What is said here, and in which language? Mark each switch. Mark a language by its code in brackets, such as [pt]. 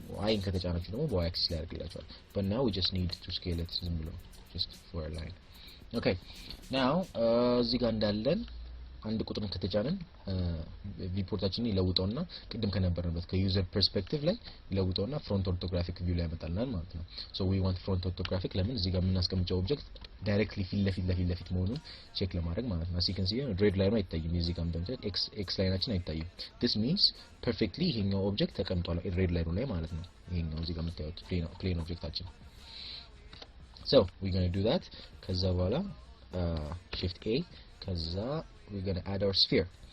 [am] y ን ከተጫናችሁ ደግሞ በy አክሲስ ላይ ያደርግላችኋል. [en] but now we just need to scale it [am] ዝም ብሎ [en] just for a line. [am] okay, now እዚህ ጋር እንዳለን አንድ ቁጥርን ከተጫነን ቪፖርታችንን ይለውጠውና ቅድም ከነበርንበት ከዩዘር ፐርስፔክቲቭ ላይ ይለውጠውና ፍሮንት ኦርቶግራፊክ ቪው ላይ ያመጣልናል ማለት ነው. [en] so we want front orthographic [am] ለምን እዚህ ጋር የምናስቀምጨው ኦብጀክት ዳይሬክትሊ ፊት ለፊት መሆኑን ቼክ ለማድረግ ማለት ነው. ሲከን ሲሆን ሬድ ላይኑ አይታይም, እዚህ ጋር እንደምታዩት ኤክስ ላይናችን አይታይም. [en] this means perfectly [am] ይሄኛው ኦብጀክት ተቀምጧል ሬድ ላይኑ ላይ ማለት ነው. ይሄኛው እዚህ ጋር የምታዩት ፕሌን ኦብጀክታችን. [en] so we going to do that. [am] ከዛ በኋላ [en] shift a [am] ከዛ [en] we're going to add our sphere.